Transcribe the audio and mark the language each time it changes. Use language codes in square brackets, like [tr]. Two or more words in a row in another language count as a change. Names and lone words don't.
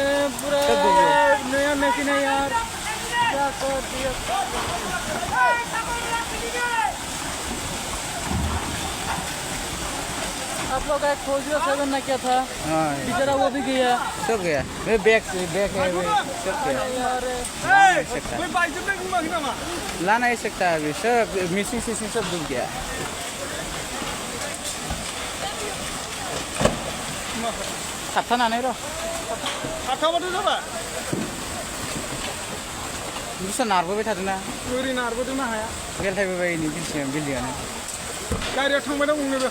[hi] पूरा नया मशीन है यार क्या कर दिया आप लोग का खोजियो 7 ना क्या था बेचारा वो भी गया सब गया बैग है सब गया ला नहीं सकता अभी सब मिसिंग सब डूब गया [brx] थाबथानानै र' थाबथाबाथ' जाबाय बुस्थुआ नारबोबाय थादोंना ओरै नारबोदोंना हाया गेलथायबोबाय नै बिल्डिंआनो गारियाव थांबाय दा गंनैबो